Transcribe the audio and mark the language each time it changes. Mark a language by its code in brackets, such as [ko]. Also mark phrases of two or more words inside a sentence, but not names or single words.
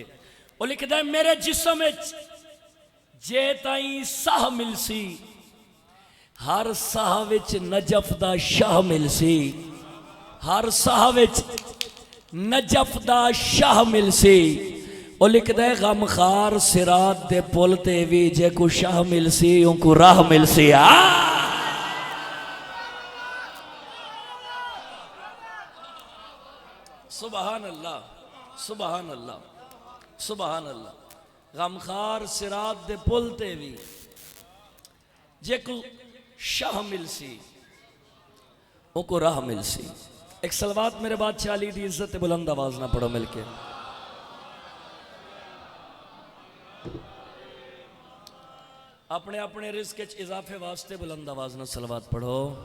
[skr] وہ لکھدا ہے میرے جسم جے تائیں ساہ ملسی ہر ساہ وچ نجف دا شاہ ملسی، ہر ساہ وچ نجف دا شاہ ملسی, हर साह विच नजफ दा शाह मिलसी। وہ لکھدا ہے غمخوار صراط دے پل تے بھی جے کو شاہ ملسی اونکو راہ ملسی. [ar] سبحان الله سبحان الله سبحان الله सुबहान अल्लाह। [skr] غمخوار صراط دے پل تے بھی جے کو شاہ ملسی اونکو راہ ملسی. [pa] ایک صلوات میرے بادشاہ علی دی عزت بلند آواز نال پڑھو مل کے. اپنے اپنے رزق چ اضافے واسطے بلند آواز نال صلوات پڑھو.